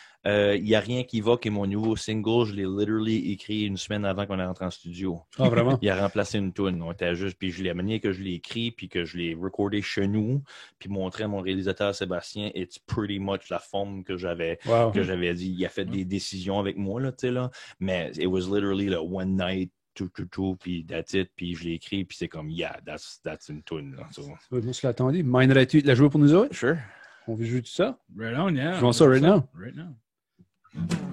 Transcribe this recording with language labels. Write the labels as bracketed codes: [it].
[fr] Il n'y a rien qui va, qui est mon nouveau single. Je l'ai literally écrit une semaine avant qu'on rentre en studio. Ah, vraiment? Il a remplacé une tune. On était juste, puis je l'ai amené que je l'ai écrit, puis que je l'ai recordé chez nous, puis montré à mon réalisateur Sébastien. [en] It's pretty much [fr] la forme que j'avais dit. Il a fait des décisions avec moi, là, tu sais, là. [en] Mais it was literally like, one night. [fr] Puis [en] that's it, [fr] puis je l'ai écrit, puis c'est comme, yeah, that's une tune. So. On se l'attendait. Minerais-tu de la jouer pour nous autres? [en] Sure. [fr] On veut jouer tout ça? [en] Right on, yeah. [fr] Jouons ça [en] right now. Right now.